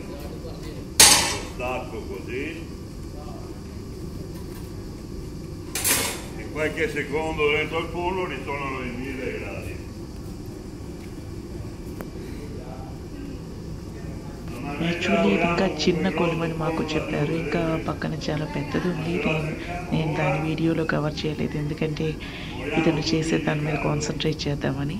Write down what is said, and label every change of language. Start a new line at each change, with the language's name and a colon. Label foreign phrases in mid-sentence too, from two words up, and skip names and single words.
Italian: Lo stacco così. In qualche secondo dentro il forno ritornano i 1000 gradi.
Telugu: యాక్చువల్లీ ఇది ఇంకా చిన్న కొలిమని మాకు చెప్పారు. ఇంకా పక్కన చాలా పెద్దది ఉంది. నేను దాని వీడియోలో కవర్ చేయలేదు, ఎందుకంటే ఇతను చేసే దాని మీద కాన్సన్ట్రేట్ చేద్దామని.